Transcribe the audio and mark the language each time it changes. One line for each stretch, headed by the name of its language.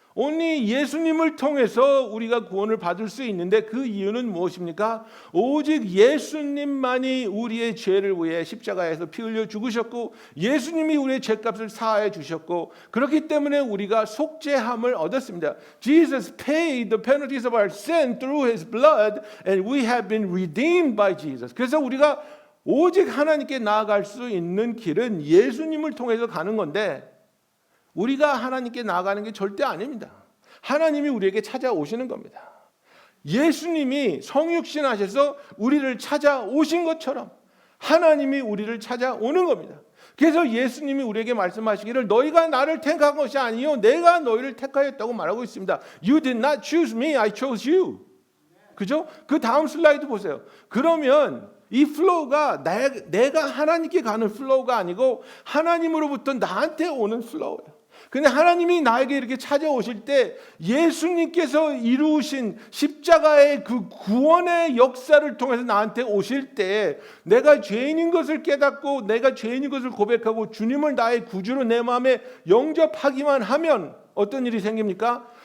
Korean: Only 예수님을 통해서 우리가 구원을 받을 수 있는데 그 이유는 무엇입니까? 오직 예수님만이 우리의 죄를 위해 십자가에서 피 흘려 죽으셨고 예수님이 우리의 죄값을 사하여 주셨고 그렇기 때문에 우리가 속죄함을 얻었습니다.
English: Jesus paid the penalties of our sin through His blood and we have been redeemed by Jesus.
Korean: 그래서 우리가 오직 하나님께 나아갈 수 있는 길은 예수님을 통해서 가는 건데 우리가 하나님께 나아가는 게 절대 아닙니다. 하나님이 우리에게 찾아오시는 겁니다. 예수님이 성육신 하셔서 우리를 찾아오신 것처럼 하나님이 우리를 찾아오는 겁니다. 그래서 예수님이 우리에게 말씀하시기를 너희가 나를 택한 것이 아니요 내가 너희를 택하였다고 말하고 있습니다.
English: You did not choose me, I chose you.
Korean: 그죠? 그 다음 슬라이드 보세요. 그러면 이 플로우가 내가 하나님께 가는 플로우가 아니고 하나님으로부터 나한테 오는 플로우예요. 근데 하나님이 나에게 이렇게 찾아오실 때 예수님께서 이루신 십자가의 그 구원의 역사를 통해서 나한테 오실 때 내가 죄인인 것을 깨닫고 내가 죄인인 것을 고백하고 주님을 나의 구주로 내 마음에 영접하기만 하면 어떤 일이 생깁니까?